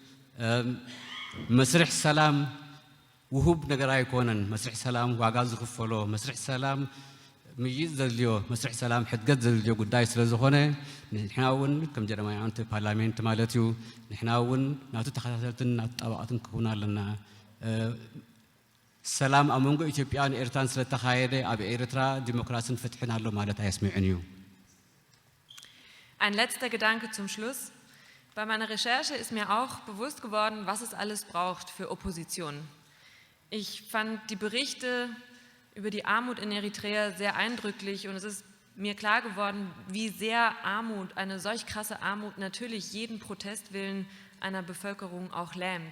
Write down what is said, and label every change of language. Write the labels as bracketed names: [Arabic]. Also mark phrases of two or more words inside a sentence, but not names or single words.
[Tigrinya] መስርሕ ሰላም ውሁብ ነገር ኣይኮነን መስርሕ ሰላም ዋጋ ዝኽፈሎ መስርሕ ሰላም ምይዝ ዘድልዮ መስርሕ ሰላም ሕድገት ዘድልዮ ጉዳይ ስለ ዝኾነ ንሕና እውን ከም ጀርመናውያን ፓርላሜንት ማለት እዩ ንሕና እውን ናቱ ተኸታተልትን ናቱ ጠባቕትን ክሁን ኣለና ሰላም ኣብ መንጎ ኢትዮጵያን ኤርትራን ስለተኻየደ ኣብ ኤርትራ ዲሞክራሲን ፍትሕን ኣሎ ማለት ኣየስምዕን እዩ [German] Ein letzter Gedanke zum Schluss. Bei meiner Recherche ist mir auch bewusst geworden, was es alles braucht für Opposition. Ich fand die Berichte über die Armut in Eritrea sehr eindrücklich und es ist mir klar geworden, wie sehr Armut, eine solch krasse Armut natürlich jeden Protestwillen einer Bevölkerung auch lähmt.